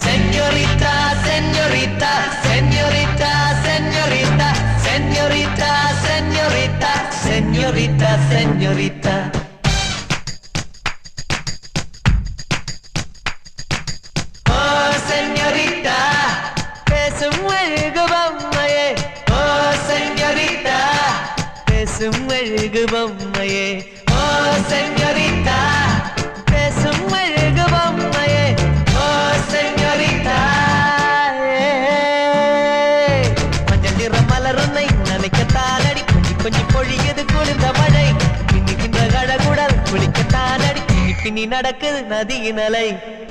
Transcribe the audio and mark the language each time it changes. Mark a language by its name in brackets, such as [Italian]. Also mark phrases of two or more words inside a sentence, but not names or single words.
[Spanish] señorita, señorita, señorita, señorita, señorita, señorita, señorita, señorita. Oh, señorita, [Tamil] பேசும் அழகுபம்மையே. Oh, señorita, பேசும் அழகுபம்மையே. Oh, señorita, பேசும் அழகுபம்மையே. Oh, señorita, மஞ்சள் நிற மலருன்னை நினைக்கத்தானடி கொஞ்சி கொஞ்சி பொழியது குளிர்ந்த மழை பின்னுகின்ற அழகுடல் குளிக்கத்தானடி பின்னி பின்னி நடக்குது நதியின் அலை.